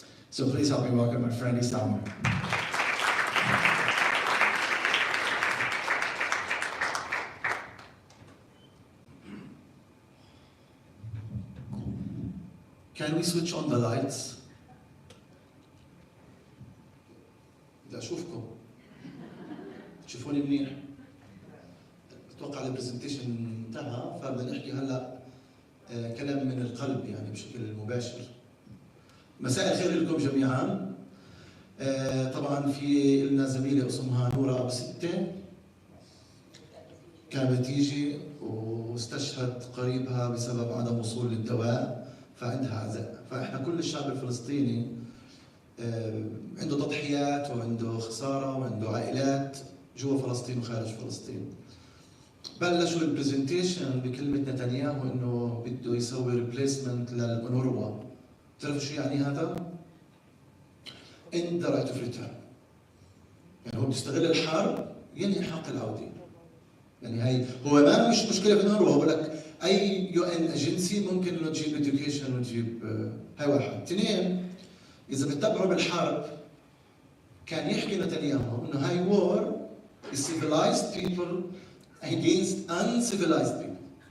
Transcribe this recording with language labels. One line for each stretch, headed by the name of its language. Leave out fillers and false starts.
English: So please help me welcome my friend Isam. Can we switch on the lights?
Arabic: بدي اشوفكم تشوفوني منيح. اتوقع البرزنتيشن انتهى، فبدنا نحكي هلا كلام من القلب يعني بشكل مباشر. مساء الخير لكم جميعا. طبعا في لنا زميلة اسمها نورا أبو ستة، كانت تيجي واستشهد قريبها بسبب عدم وصول للدواء، فعندها عزاء. فاحنا كل الشعب الفلسطيني عنده تضحيات وعنده خساره وعنده عائلات جوا فلسطين وخارج فلسطين. بلشوا البرزنتيشن بكلمه نتنياهو انه بده يسوي ريبليسمنت للنورا. بتعرفوا شو يعني هذا؟
English: end the right of return.
Arabic: يعني هو بيستغل الحرب ينهي حق العوده. يعني هي هو ما مش مشكله في النورا، هو بقول لك اي يو ان اجنسي ممكن انه تجيب اديوكيشن وتجيب هاي واحد. اثنين، اذا بتتبعوا بالحرب كان يحكي نتنياهو انه هاي وور
English: is civilized people against uncivilized people.